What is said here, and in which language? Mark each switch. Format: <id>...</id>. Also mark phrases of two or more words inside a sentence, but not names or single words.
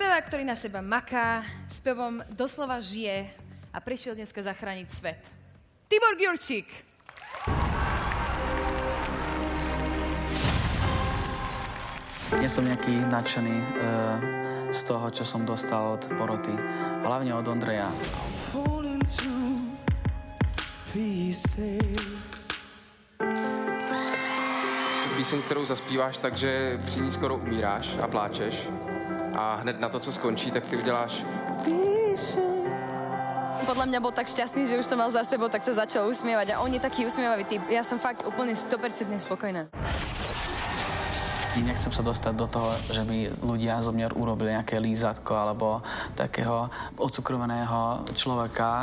<sk>ktorý na seba maká, spevom doslova žije a prišiel dneska zachrániť svet. Tibor Ďurčík. Nie som nejaký nadšený z toho, čo som dostal od poroty. Hlavne od Ondreja.</sk> <cs>Píseň, kterou zaspíváš, takže při ní skoro umíráš a pláčeš. A hned na to, co skončí, tak ty uděláš...</cs> <sk>Podľa mňa bol tak šťastný, že už to mal za sebou, tak sa začal usmievať. A on je taký usmievavý typ. Ja som fakt úplne 100% spokojná. Nechcem sa dostať do toho, že by ľudia zo mňa urobili nejaké lízatko alebo takého odcukrovaného človeka.</sk>